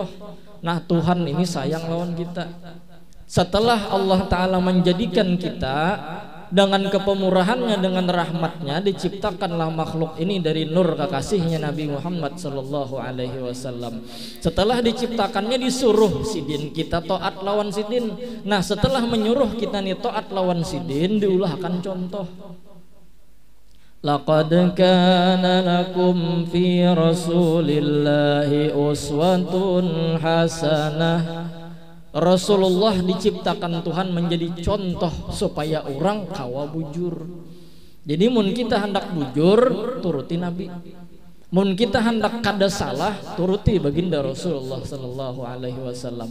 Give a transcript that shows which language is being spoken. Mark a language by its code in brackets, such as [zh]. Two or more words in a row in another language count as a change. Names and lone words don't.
[bjn] Nah, Tuhan ini sayang lawan kita. Setelah [ar] الله تعالى [bjn] menjadikan kita dengan kepemurahannya, dengan rahmatnya, diciptakanlah makhluk ini dari nur kekasihnya Nabi Muhammad [ar] صلى الله عليه وسلم. [bjn] Setelah diciptakannya disuruh sidin kita taat lawan sidin. Nah, setelah menyuruh kita nih taat lawan sidin, diulahkan contoh. [ar] لقد كان لكم في رسول الله أسوة حسنة. [bjn] Rasulullah diciptakan Tuhan menjadi contoh supaya orang kawa bujur. Jadi mun kita hendak bujur turuti Nabi. Mun kita hendak kada salah turuti baginda Rasulullah [ar] صلى الله عليه وسلم.